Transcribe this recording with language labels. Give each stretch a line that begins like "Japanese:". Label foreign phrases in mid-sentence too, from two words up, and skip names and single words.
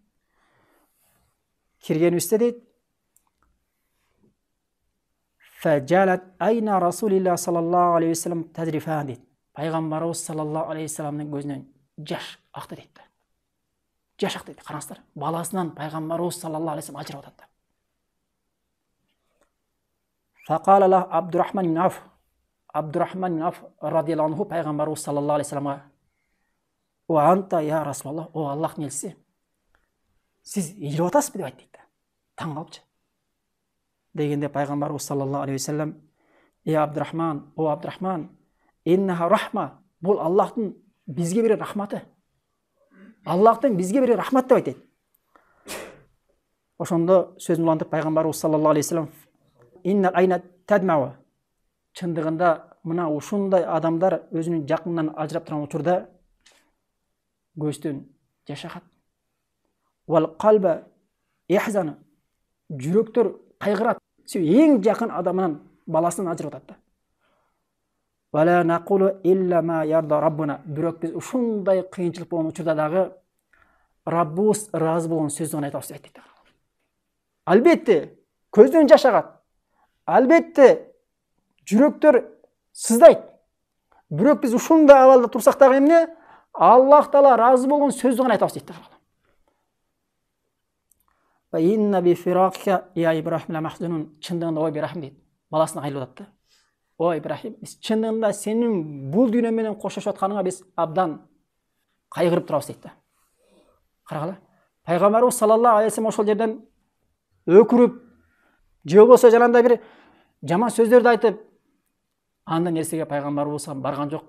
Kyrgyz: Киргенибизде дейт,
Arabic: فجعلت عينا رسول الله صلى الله عليه وسلم تذرفان
Kyrgyz: дейт. Пайгамбарыбыз
Arabic: صلى الله عليه وسلم
Kyrgyz: көзүнөн жаш акты дейт да. Жаш акты дейт. Караңыздар, баласынан пайгамбарыбыз
Arabic: صلى الله عليه وسلم
Kyrgyz: ажырап атат да.
Arabic: فقال له عبد الرحمن بن عوف.
Kyrgyz: Абдурахман ибн Аф
Arabic: رضي الله عنه
Kyrgyz: пайгамбарыбыз
Arabic: صلى الله عليه وسلم: "وأنت يا رسول الله,
Kyrgyz: о Аллахтын элчиси, сиз ыйлап атасызбы?" деп айтты дейт. Таң калыпчы. Дегенде пайгамбарыбыз
Arabic: صلى الله عليه وسلم:
Kyrgyz: "Эй Абдурахман, о Абдурахман,
Arabic: إنها رحمة,
Kyrgyz: бул Аллахтын бизге берер рахматы. Аллахтын бизге берер рахмат" деп айтты. Ошондо сөзүн улантып пайгамбарыбыз
Arabic: صلى الله عليه وسلم: إن العين تدمع.
Kyrgyz: Чындыгында мына ушундай адамдар өзүнүн жакынынан ажырап турган учурда көздөн жаш агат.
Arabic: والقلب يحزن.
Kyrgyz: Жүрөктөр кайгырат. Эң жакын адамынан баласынан ажырап атат.
Arabic: ولا نقول إلا ما يرضي ربنا.
Kyrgyz: Бирок биз ушундай кыйынчылык болгон учурда дагы Раббыбыз ыраазы болгон сөздүн айтабыз деп айтты. Албетте көздөн жаш агат. Албетте жүрөктөр сыздайт. Бирок биз ушундай абалда турсак дагы эмне? Аллах Таала ыраазы болгон сөздүн айтабыз дейт.
Arabic: وإنا بفراقك يا إبراهيم لمحزونون.
Kyrgyz: Чындыгында ой Ибрахим дейт. Баласына кайрылып атты. Ой Ибрахим, биз чындыгында сенин бул дүйнө менен коштошуп атканыңа биз абдан кайгырып турабыз дейт. Карагыла. Пайгамбарыбыз
Arabic: صلى الله عليه وسلم
Kyrgyz: ошол жерден өкүрүп, же болбосо жанагындай бир жаман сөздөрдү айтып, анда нерсеге пайгамбарыбыз барган жок.